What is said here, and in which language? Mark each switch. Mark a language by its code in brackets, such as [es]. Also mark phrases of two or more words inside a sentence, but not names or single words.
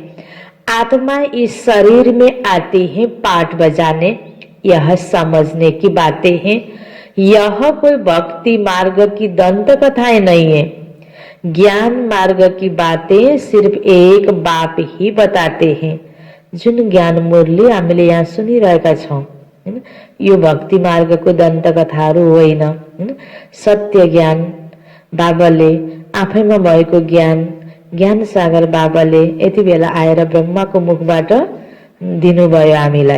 [hi] आत्मा इस शरीर में आती है पाठ बजाने, यह समझने की बातें हैं। यह कोई भक्ति मार्ग की दंत कथाएं नहीं है। ज्ञान मार्ग की बातें सिर्फ एक बाप ही बताते हैं। [ne] जुन ज्ञान मुरली हामीले यहाँ सुनिरहेका छौं, यो भक्ति मार्गको दन्त कथाहरू होइन। सत्य ज्ञान बाबाले आफैमा भएको ज्ञान सागर बाबाले यति बेला आएर ब्रह्माको मुखबाट दिनुभयो हामीलाई।